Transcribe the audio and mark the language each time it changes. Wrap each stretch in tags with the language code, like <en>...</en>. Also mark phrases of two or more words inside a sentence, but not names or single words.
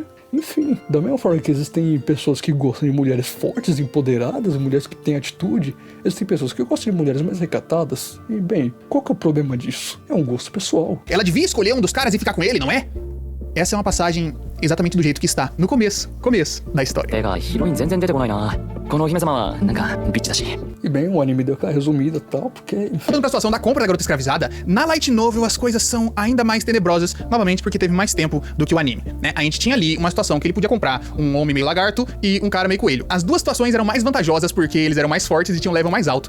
<pt>Enfim, da mesma forma que existem pessoas que gostam de mulheres fortes, empoderadas, mulheres que têm atitude, existem pessoas que gostam de mulheres mais recatadas. E, bem, qual que é o problema disso? É um gosto pessoal. Ela devia escolher um dos caras e ficar com ele, não é? Essa é uma passagem exatamente do jeito que está no começo da história.</pt> <ja>てかヒロイン全然出てこないな。このお姫様はなんかビッチだし。</ja> <pt>E bem, o anime deu aquela resumida e tal, porque... Enfim. Voltando pra situação da compra da garota escravizada, na</pt> <en>Light Novel</en> <pt>as coisas são ainda mais tenebrosas, novamente porque teve mais tempo do que o anime, né? A gente tinha ali uma situação que ele podia comprar um homem meio lagarto e um cara meio coelho. As duas situações eram mais vantajosas porque eles eram mais fortes e tinham um level mais alto</pt>